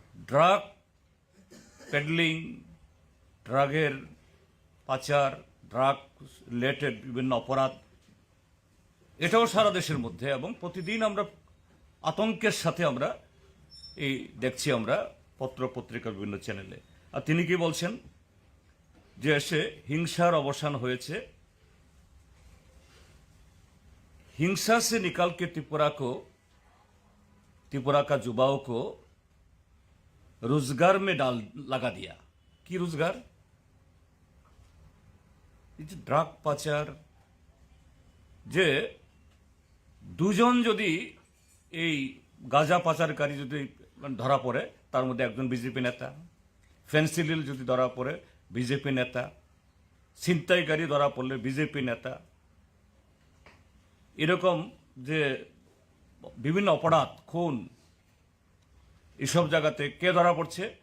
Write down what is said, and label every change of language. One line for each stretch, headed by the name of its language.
Bangla: Drug peddling, ড্রাগের পাচার, drug related বিভিন্ন অপরাধ, এটাও সারা দেশের মধ্যে, এবং প্রতিদিন আমরা আতঙ্কের সাথে আমরা দেখছি আমরা পত্র পত্রিকার বিভিন্ন চ্যানেলে। আর তিনি কি বলছেন? যে এসে হিংসার অবসান হয়েছে,
Hindi: हिंसा से निकाल के त्रिपुरा का युवाओं को रोजगार में लगा दिया। की रोजगार?
Bangla: ড্রাগ পাচার, যে দুজন যদি এই গাঁজা পাচারকারী যদি ধরা পড়ে, তার মধ্যে একজন বিজেপি নেতা, ফেন্সিডিল যদি ধরা পড়ে বিজেপি নেতা, ছিনতাইকারী ধরা পড়লে বিজেপি নেতা, এরকম যে বিভিন্ন অপরাধ, খুন, এসব জায়গাতে কে ধরা পড়ছে?